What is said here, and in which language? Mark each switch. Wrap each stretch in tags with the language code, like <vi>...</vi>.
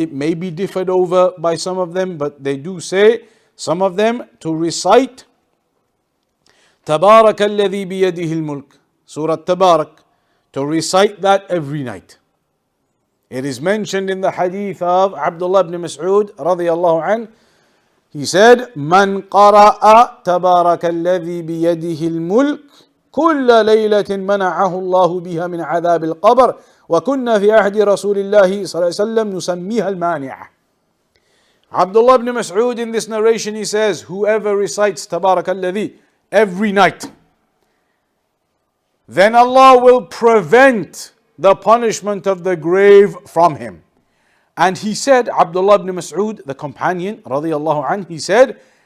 <en>It may be differed over by some of them, but they do say, some of them, to recite</en> <ar>تبارك الذي بيده الملك,</ar> <en>Surah Tabarak, to recite that every night. It is mentioned in the hadith of Abdullah ibn Mas'ud radiyallahu anhu. He said,</en> <ar>من قرأ تبارك الذي بيده الملك كل ليلة منعه الله بها من عذاب القبر وكنا في عهد رسول الله صلى الله عليه وسلم نسميها المانعة.</ar> <en>Abdullah ibn Mas'ud in this narration, he says, whoever recites Tabarak al-Ladhi every night, then Allah will prevent the punishment of the grave from him. And he said, Abdullah ibn Mas'ud, the companion, radiyallahu anhu, he said,</en>